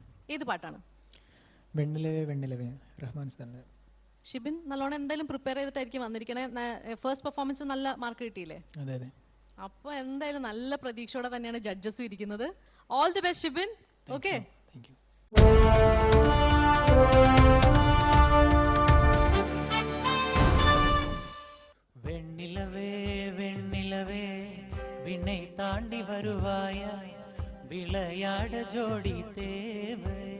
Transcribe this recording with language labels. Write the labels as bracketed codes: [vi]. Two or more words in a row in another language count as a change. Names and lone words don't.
[ml] ഏത് പാട്ടാണ്? വെണ്ണിലവേ വെണ്ണിലവേ, റഹ്മാൻ സാറിന്റെ. ഷിബിൻ നല്ലോണം എന്തായാലും പ്രിപ്പയർ ചെയ്തിട്ടായിരിക്കും വന്നിരിക്കണേ. [en] first performance [ml] നല്ല മാർക്ക് കിട്ടിയില്ലേ? അതെ അതെ. അപ്പോൾ എന്തായാലും നല്ല പ്രതീക്ഷയോടെ തന്നെയാണ് ജഡ്ജസും ഇരിക്കുന്നത്. [en] all the best [ml] ഷിബിൻ. ഓക്കെ, [en] thank you. [ta] வெண்ணிலவே வெண்ணிலவே விண்ணை தாண்டி வருவாய விளையாட ஜோடி தேவை.